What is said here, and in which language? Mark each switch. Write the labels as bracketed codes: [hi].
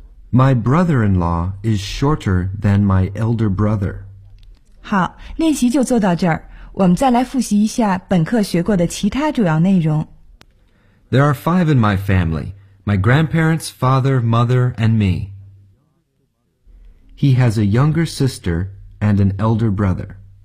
[en] My brother-in-law is shorter than my elder brother [zh] 好练习就做到这儿我们再来复习一下本课学过的其他主要内容 [en] There are five in my family My grandparents, father, mother, and me He has a younger sister and an elder brother